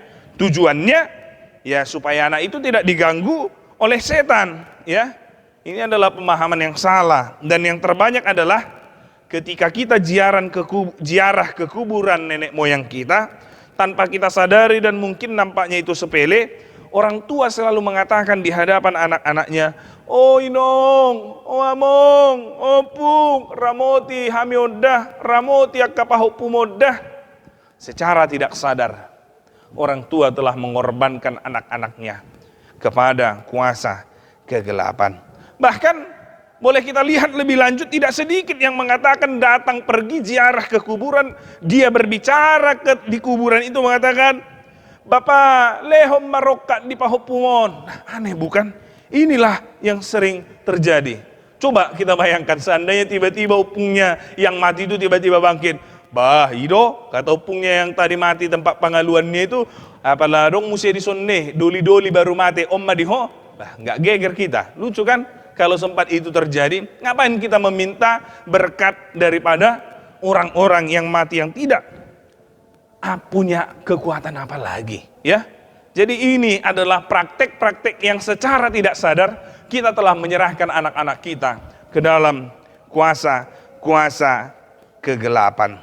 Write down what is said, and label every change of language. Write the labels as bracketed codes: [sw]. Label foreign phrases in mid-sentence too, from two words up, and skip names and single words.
[id] Tujuannya ya supaya anak itu tidak diganggu oleh setan, ya. Ini adalah pemahaman yang salah, dan yang terbanyak adalah ketika kita ziarah ke kuburan nenek moyang kita tanpa kita sadari dan mungkin nampaknya itu sepele, orang tua selalu mengatakan di hadapan anak-anaknya, [bbc] "Oh inong, oh among, oh pung, ramoti hamiodah, ramoti akapahupumodah." [id] Secara tidak sadar, orang tua telah mengorbankan anak-anaknya kepada kuasa kegelapan. Bahkan boleh kita lihat lebih lanjut, tidak sedikit yang mengatakan datang pergi ziarah ke kuburan, dia berbicara di kuburan itu mengatakan, [bbc] "Bapak lehom marokat di pahopumon." [id] Aneh bukan? Inilah yang sering terjadi. Coba kita bayangkan seandainya tiba-tiba upungnya yang mati itu tiba-tiba bangkit. [bbc] Bah, ido, [id] kata upungnya yang tadi mati tempat pengaluannya itu, apalah [bbc] dong musia disonne, doli-doli [id] baru mati, [bbc] om madiho. [id] Bah, nggak geger kita. Lucu kan? Kalau sempat itu terjadi, ngapain kita meminta berkat daripada orang-orang yang mati yang tidak punya kekuatan apa lagi, ya? Jadi ini adalah praktek-praktek yang secara tidak sadar kita telah menyerahkan anak-anak kita ke dalam kuasa kegelapan.